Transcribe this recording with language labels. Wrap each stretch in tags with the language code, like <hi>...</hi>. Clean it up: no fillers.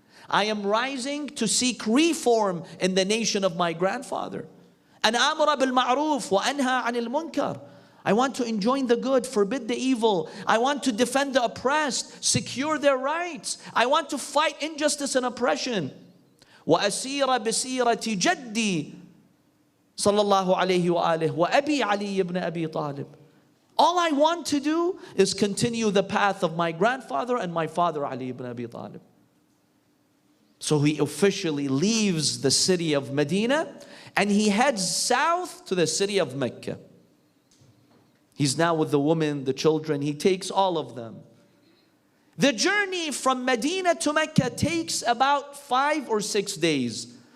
<en>I am rising to seek reform in the nation of my grandfather.</en> <ar>أَنْ آمُرَ بِالْمَعْرُوفِ وَأَنْهَى عَنِ الْمُنْكَرِ.</ar> <en>I want to enjoin the good, forbid the evil. I want to defend the oppressed, secure their rights. I want to fight injustice and oppression.</en> <ar>وَأَسِيرَ بِسِيرَةِ جَدِّي صلى الله عليه وآله وأبي علي ibn Abi Talib.</ar> <en>All I want to do is continue the path of my grandfather and my father Ali ibn Abi Talib. So he officially leaves the city of Medina and he heads south to the city of Mecca. He's now with the women, the children. He takes all of them. The journey from Medina to Mecca takes about 5 or 6 days.</en>